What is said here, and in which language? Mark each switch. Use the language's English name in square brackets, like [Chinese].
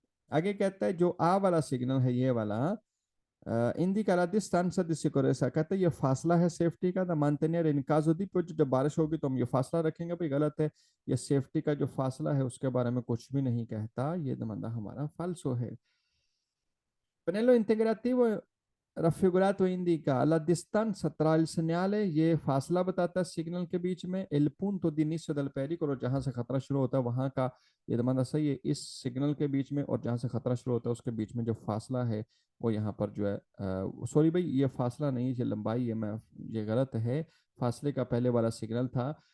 [Hindi] आगे कहता है जो आ वाला सिग्नल है ये वाला [Italian] indica la distanza di sicurezza, [Hindi] कहते हैं ये फासला है सेफ्टी का। The [Italian] mantenere in caso di pioggia, [Hindi] जब बारिश होगी तो हम ये फासला रखेंगे, भाई गलत है। ये सेफ्टी का जो फासला है उसके बारे में कुछ भी नहीं कहता। ये दमंदा हमारा फाल्सो है। [Italian] Pannello integrativo raffigurato indica la distanza tra il segnale, [Hindi] ये फासला बताता है सिग्नल के बीच में। [Italian] il punto di inizio del pericolo, [Hindi] जहां से खतरा शुरू होता है वहां का, ये दमाना सही है। इस सिग्नल के बीच में और जहां से खतरा शुरू होता है उसके बीच में जो फासला है वो यहाँ पर जो है, सॉरी भाई ये फासला नहीं, ये लंबाई है। मैं ये गलत है, फासले का पहले वाला सिग्नल था।